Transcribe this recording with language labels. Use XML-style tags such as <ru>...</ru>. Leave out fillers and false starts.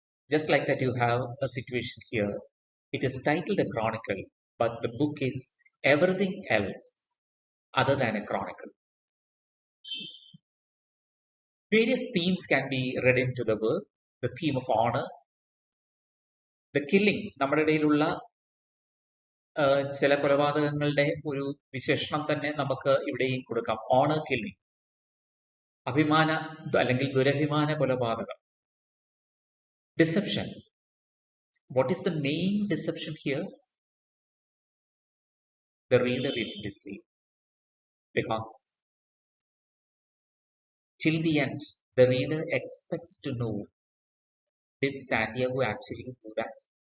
<en>Just like that, you have a situation here. It is titled a chronicle, but the book is everything else other than a chronicle. Various themes can be read into the work. The theme of honor, the killing.</en> <ml>നമ്മുടെ ഇടയിലുള്ള ചില കൊലപാതകങ്ങളുടെ ഒരു വിശേഷണം തന്നെ നമുക്ക് ഇവിടെയും കൊടുക്കാം. Owner killing, അഭിമാന അല്ലെങ്കിൽ ദുരഭിമാന കൊലപാതകം.</ml> <en>Deception. What is the main deception here? The reader is deceived, because till the end, the reader expects to know, did Santiago actually do that?</en>